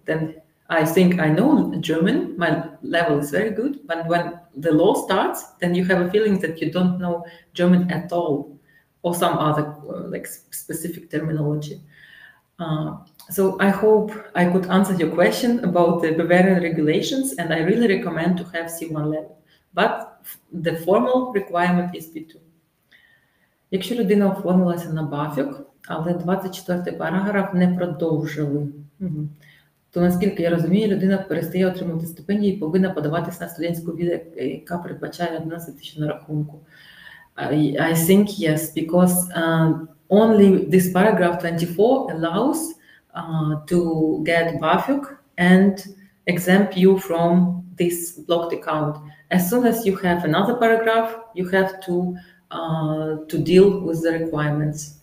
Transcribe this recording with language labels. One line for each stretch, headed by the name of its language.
English: Then I think I know German, my level is very good, but when the law starts, then you have a feeling that you don't know German at all, or some other like specific terminology. So I hope I could answer your question about the Bavarian regulations, and I really recommend to have C1 level. But the formal requirement is B2.
Ukrainian: Якщо людина оформилася на BAföG, але 24-й параграф не продовжили, то, наскільки я розумію, людина перестає отримувати стипендії і повинна подаватися на студентську візу, яка передбачає 11 тисяч на рахунку.
English: I think yes, because only this paragraph 24 allows to get BAföG and exempt you from this blocked account. As soon as you have another paragraph, you have to deal with the requirements.